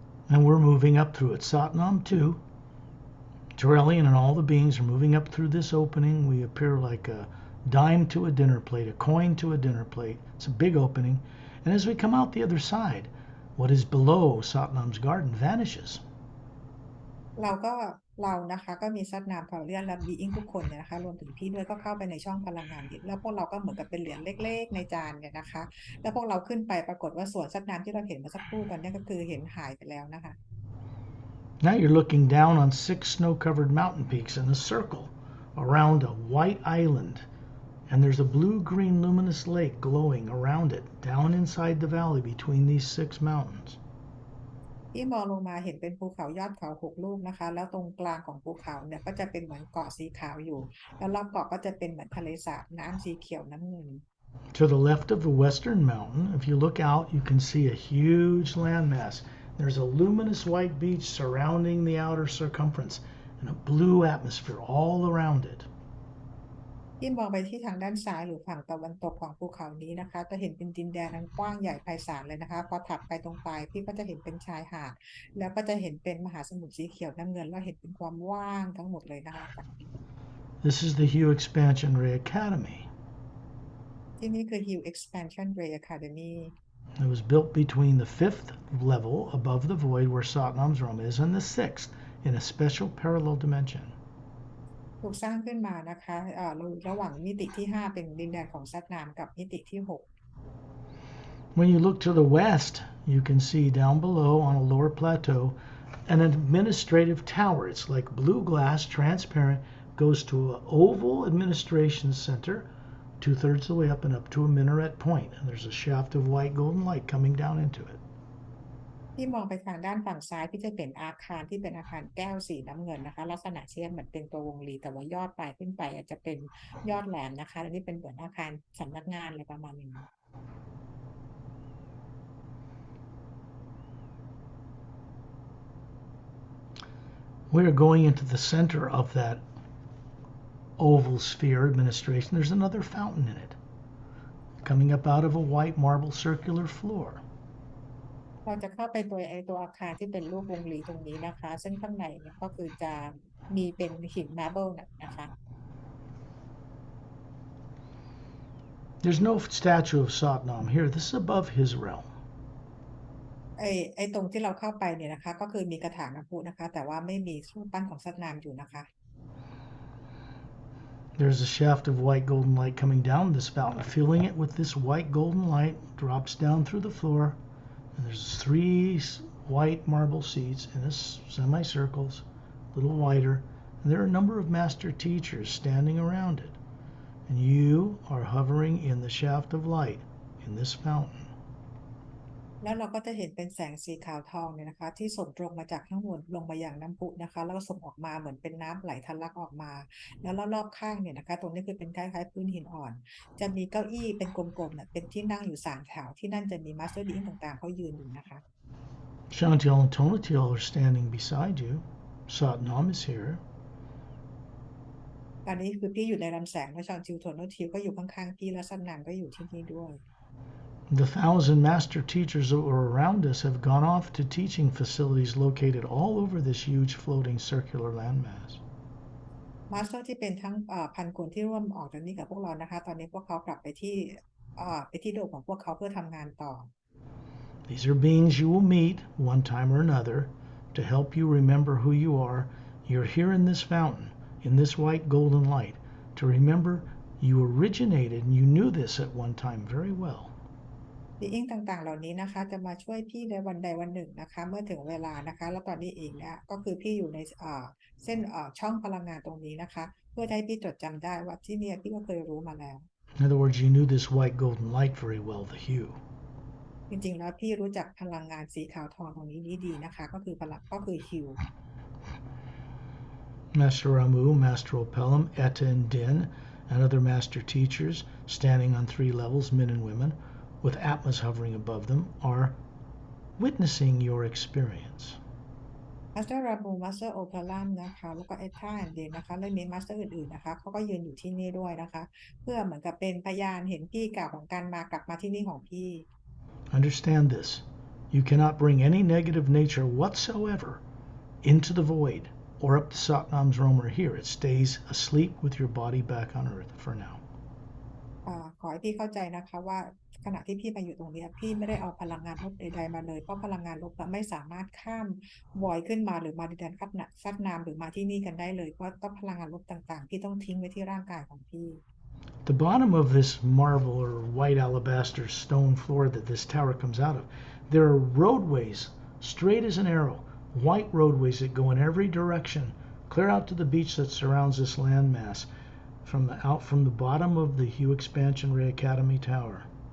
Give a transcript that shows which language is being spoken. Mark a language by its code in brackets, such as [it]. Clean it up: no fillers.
[en] And we're moving up through it. Satnam too. Torellian and all the beings are moving up through this opening. We appear like a dime to a dinner plate, a coin to a dinner plate. It's a big opening. And as we come out the other side, what is below Satnam's garden vanishes. [th] เรานะคะก็มีซัดนามพอเรียนและบีอิงทุกคนเนี่ยนะคะรวมถึงพี่ด้วยก็เข้าไปในช่องพลังงานนี้แล้วพวกเราก็เหมือนกับเป็นเหรียญเล็กๆในจานเนี่ยนะคะแล้วพวกเราขึ้นไปปรากฏว่าส่วนซัดนามที่เราเห็นเมื่อสักครู่ตอนนี้ก็คือเห็นหายไปแล้วนะคะ [en] Now you're looking down on 6 snow-covered mountain peaks in a circle around a white island, and there's a blue-green luminous lake glowing around it down inside the valley between these 6 mountains. [th] ที่มองลงมาเห็นเป็นภูเขายอดเขา6 ลูกนะคะแล้วตรงกลางของภูเขาเนี่ยก็จะเป็นเหมือนเกาะสีขาวอยู่แล้วรอบเกาะก็จะเป็นเหมือนทะเลสาบน้ำสีเขียวน้ำเงิน [en] To the left of the western mountain, if you look out, you can see a huge landmass. There's a luminous white beach surrounding the outer circumference and a blue atmosphere all around it. [th] ที่มองไปที่ทางด้านซ้ายหรือฝั่งตะวันตกของภูเขานี้นะคะจะเห็นเป็นดินแดนอันกว้างใหญ่ไพศาลเลยนะคะพอถัดไปตรงปลายพี่ก็จะเห็นเป็นชายหาดแล้วก็จะเห็นเป็นมหาสมุทรสีเขียวน้ำเงินแล้วเห็นเป็นความว่างทั้งหมดเลยนะคะ [en] This is the Hugh Expansion Ray Academy. [th] ที่นี่คือ Hill Expansion Ray Academy. [en] It was built between the 5th level above the void where Satnam's room is and the 6th in a special parallel dimension. [th] ถูกสร้างขึ้นมานะคะระหว่างมิติที่5เป็นดินแดนของซัตนามกับมิติที่6 [en] When you look to the west, you can see down below on a lower plateau an administrative tower. It's like blue glass, transparent, goes to an oval administration center, 2/3 of the way up and up to a minaret point. And there's a shaft of white golden light coming down into it. [th] ที่มองไปทางด้านฝั่งซ้ายพี่จะเป็นอาคารที่เป็นอาคารแก้วสีน้ำเงินนะคะลักษณะเช่นเหมือนเป็นตัววงรีแต่ว่ายอดปลายขึ้นไปอาจจะเป็นยอดแหลมนะคะอันนี้เป็นเหมือนอาคารสำนักงานอะไรประมาณนี้ [en] We're going into the center of that oval sphere administration. There's another fountain in it, coming up out of a white marble circular floor. [th] เราจะเข้าไปตัวอาคารที่เป็นรูปวงรีตรงนี้นะคะซึ่งข้างในเนี่ยก็คือจะมีเป็นหินมาร์เบิลนะคะ [en] There's no statue of Satnam here. This is above his realm. [th] ตรงที่เราเข้าไปเนี่ยนะคะก็คือมีกระถางน้ำพุนะคะแต่ว่าไม่มีรูปปั้นของซัตนามอยู่นะคะ [en] There's a shaft of white golden light coming down this fountain. Filling it with this white golden light drops down through the floor. And there's 3 white marble seats in this semicircles, a little wider. And there are a number of master teachers standing around it. And you are hovering in the shaft of light in this fountain. [th] แล้วเราก็จะเห็นเป็นแสงสีขาวทองเนี่ยนะคะที่ส่งตรงมาจากข้างบนลงมาอย่างน้ำพุนะคะแล้วก็ส่งออกมาเหมือนเป็นน้ำไหลทะลักออกมาแล้วรอบๆข้างเนี่ยนะคะตรงนี้คือเป็นคล้ายๆพื้นหินอ่อนจะมีเก้าอี้เป็นกลมๆเนี่ยเป็นที่นั่งอยู่3 แถวที่นั่นจะมีมาสเตอร์ดีอิงต่างๆเขายืนอยู่นะคะ [en] Shantiel and Tonatiel are standing beside you. Satnam is here. [th] ตอนนี้คือพี่อยู่ในลำแสงและชอนทิวโทโนทิวก็อยู่ข้างๆพี่และซันนามก็อยู่ที่นี่ด้วย [en] The 1,000 master teachers that were around us have gone off to teaching facilities located all over this huge floating circular landmass. [th] มาสเตอร์ที่เป็นทั้งพันคนที่ร่วมออกจากนี้กับพวกเรานะคะตอนนี้พวกเขากลับไปที่โดมของพวกเขาเพื่อทำงานต่อ [en] These are beings you will meet one time or another to help you remember who you are. You're here in this fountain, in this white golden light, to remember you originated and you knew this at one time very well. [th] บีอิงต่างๆเหล่านี้นะคะจะมาช่วยพี่ในวันใดวันหนึ่งนะคะเมื่อถึงเวลานะคะแล้วตอนนี้เองเนี่ยก็คือพี่อยู่ในเส้นช่องพลังงานตรงนี้นะคะเพื่อให้พี่จดจำได้ว่าที่เนี่ยพี่ก็เคยรู้มาแล้ว [en] In other words, you knew this white golden light very well, the hue. [th] จริงๆแล้วพี่รู้จักพลังงานสีขาวทองตรงนี้ดีๆนะคะก็คือฮิว [en] Master Ramu, Master Opelum, Etta and Din, and other master teachers standing on 3 levels, men and women, with Atmas hovering above them, are witnessing your experience. [th] มาสเตอร์ราบูมาสเตอร์โอเพลัมนะคะแล้วก็เอท่าแอนเดนนะคะและมีมาสเตอร์อื่นๆนะคะเขาก็ยืนอยู่ที่นี่ด้วยนะคะเพื่อเหมือนกับเป็นพยานเห็นพี่กล่าวของการกลับมาที่นี่ของพี่ [en] Understand this. You cannot bring any negative nature whatsoever into the void or up to Satnam's room or here. It stays asleep with your body back on earth for now. [th] ขอให้พี่เข้าใจนะคะว่าขณะที่พี่มาอยู่ตรงนี้พี่ไม่ได้เอาพลังงานลบใดๆมาเลยเพราะพลังงานลบไม่สามารถข้ามวอยขึ้นมาหรือมาดินแดนซัดนามหรือมาที่นี่กันได้เลยเพราะต้องพลังงานลบต่างๆพี่ต้องทิ้งไว้ที่ร่างกายของพี่ [en] The bottom of this marble or white alabaster stone floor that this tower comes out of, there are roadways straight as an arrow, white roadways that go in every direction, clear out to the beach that surrounds this landmass from the bottom of the Hugh Expansion Ray Academy Tower.